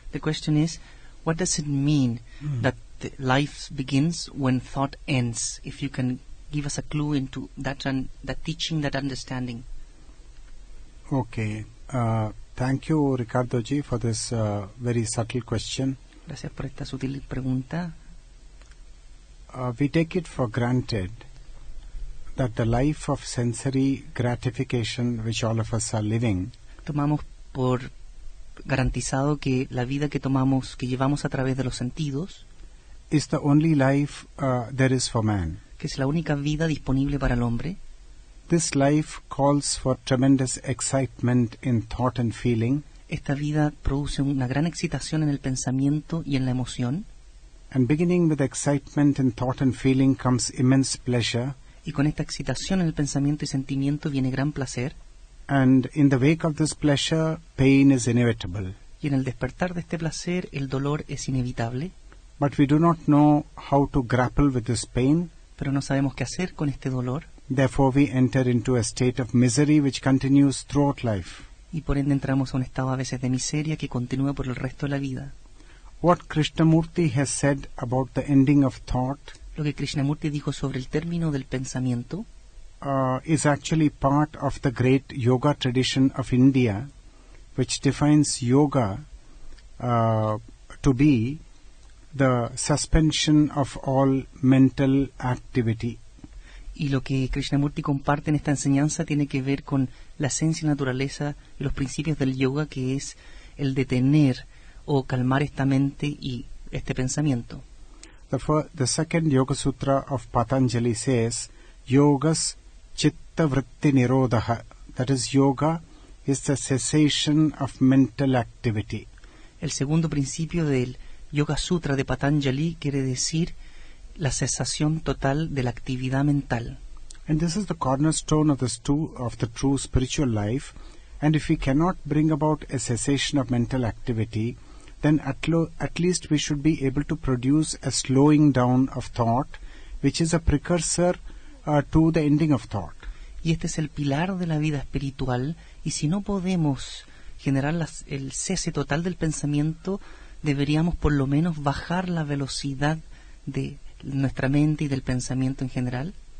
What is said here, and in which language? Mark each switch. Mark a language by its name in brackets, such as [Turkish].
[English] The question is, what does it mean that life begins when thought ends? If you can give us a clue into that teaching, that understanding. Okay. Thank you, Ricardo G, for this very subtle question. [Spanish] Gracias por esta sutil pregunta. [English] We take it for granted that the life of sensory gratification which all of us are living [Spanish] Tomamos por garantizado que la vida que llevamos a través de los sentidos [English] is the only life there is for man. [Spanish] Que es la única vida disponible para el hombre. [English] This life calls for tremendous excitement in thought and feeling. [Spanish] Esta vida produce una gran excitación en el pensamiento y en la emoción. [English] And beginning with excitement in thought and feeling comes immense pleasure. [Spanish] Y con esta excitación en el pensamiento y sentimiento viene gran placer. [English] And in the wake of this pleasure, pain is inevitable. [Spanish] Y en el despertar de este placer, el dolor es inevitable. [English] But we do not know how to grapple with this pain. [Spanish] Pero no sabemos qué hacer con este dolor. [English] Therefore we enter into a state of misery which continues throughout life. [Spanish] Y por ende entramos a un estado a veces de miseria que continúa por el resto de la vida. [English] What Krishnamurti has said about the ending of thought, [Spanish] lo que Krishnamurti dijo sobre el término del pensamiento, [English] is actually part of the great yoga tradition of India, which defines yoga to be the suspension of all mental activity. [Spanish] Y lo que Krishnamurti comparte en esta enseñanza tiene que ver con la esencia y naturaleza y los principios del yoga, que es el detener o calmar esta mente y este pensamiento. [English] The second Yoga Sutra of Patanjali says, [Sanskrit] Yogas Chitta Vritti Nirodha. [English] that is yoga, is the cessation of mental activity. [Spanish] El segundo principio del Yoga Sutra de Patanjali quiere decir la cesación total de la actividad mental. [English] And this is the cornerstone of the true spiritual life. And if we cannot bring about a cessation of mental activity, then at least we should be able to produce a slowing down of thought, which is a precursor to the ending of thought. [Spanish] Y este es el pilar de la vida espiritual, y si no podemos generar el cese total del pensamiento, deberíamos por lo menos bajar la velocidad de nuestra mente y del pensamiento en general.